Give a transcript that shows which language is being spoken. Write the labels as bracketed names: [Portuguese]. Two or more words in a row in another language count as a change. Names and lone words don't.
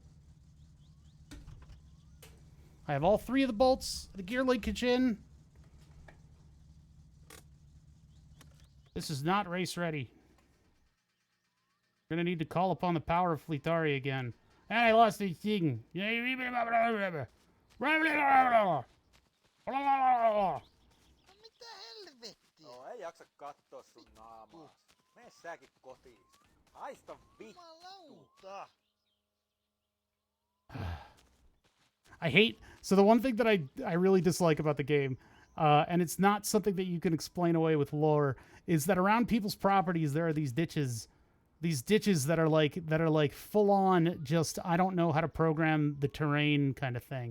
[English] I have all 3 of the bolts, the gear linkage in. This is not race ready. We're gonna need to call upon the power of Fleetari again. And I lost the thing. [Finnish] Oh, ei jaksa katsoa sun naamaas. Mene säkin kotiin. Haista vittu. [English] I hate... So the one thing that I really dislike about the game, and it's not something that you can explain away with lore, is that around people's properties there are these ditches. These ditches that are like full on just, I don't know how to program the terrain kind of thing.